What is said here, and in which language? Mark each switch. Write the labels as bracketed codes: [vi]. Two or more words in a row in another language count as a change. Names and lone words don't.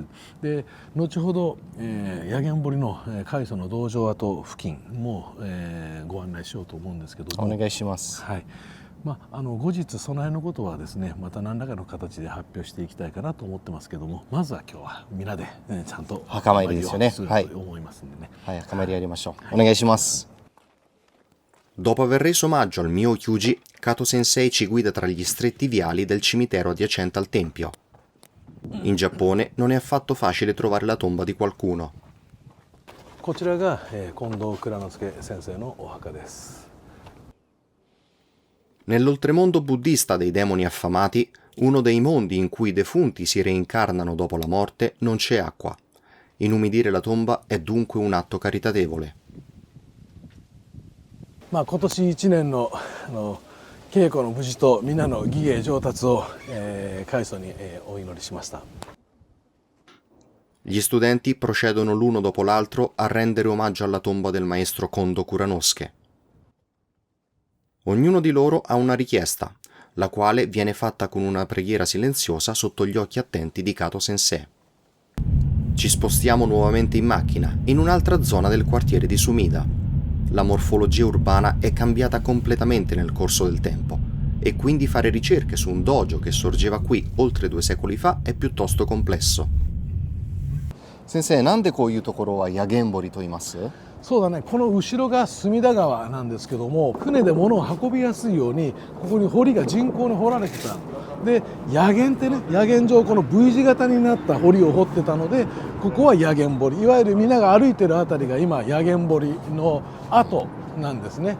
[ja] で後ほど、薬研堀の開祖の道場跡付近も、ご案内しようと思うんですけども、お願いします。はい、後日その辺のことはですねまた何らかの形で発表していきたいかなと思ってますけども、まずは今日は皆で、ちゃんと墓参りですよね。すると思いますんでね。はい、墓参りやりましょう。お願いします。 [it] Dopo aver reso omaggio al Myokyuji, Kato Sensei ci guida tra gli stretti viali del cimitero adiacente al tempio. In Giappone non è affatto facile trovare la tomba di qualcuno. [ja] こちらが、近藤蔵之介先生のお墓です。 [it] Nell'oltremondo buddista dei demoni affamati, uno dei mondi in cui i defunti si reincarnano dopo la morte, non c'è acqua. Inumidire la tomba è dunque un atto caritatevole. [ja] 今年1年の稽古の無事とみんなの技芸上達を、開祖に、お祈りしました。 [it] Gli studenti procedono l'uno dopo l'altro a rendere omaggio alla tomba del maestro Kondo Kuranosuke. Ognuno di loro ha una richiesta, la quale viene fatta con una preghiera silenziosa sotto gli occhi attenti di Kato Sensei. Ci spostiamo nuovamente in macchina, in un'altra zona del quartiere di Sumida. La morfologia urbana è cambiata completamente nel corso del tempo, e quindi fare ricerche su un dojo che sorgeva qui oltre 2 secoli fa è piuttosto complesso. [ja] 先生、なんでこういうところは薬研堀と言います？そうだね、この後ろが隅田川なんですけども、船で物を運びやすいようにここに堀が人工に掘られてた。で野源ってね、野源上この V 字型になった堀を掘ってたので、ここは野源堀、いわゆるみんなが歩いてるあたりが今野源堀の跡なんですね。